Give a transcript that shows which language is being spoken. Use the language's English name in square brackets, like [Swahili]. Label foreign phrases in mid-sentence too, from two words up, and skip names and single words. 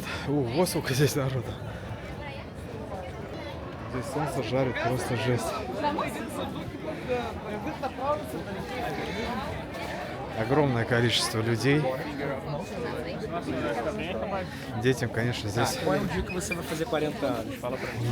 [Russian] Вот сколько здесь народу. Здесь солнце жарит, просто жесть. Огромное количество людей. Детям, конечно, здесь [Portuguese] Qual é o dia que você vai fazer 40 anos? Fala pra mim.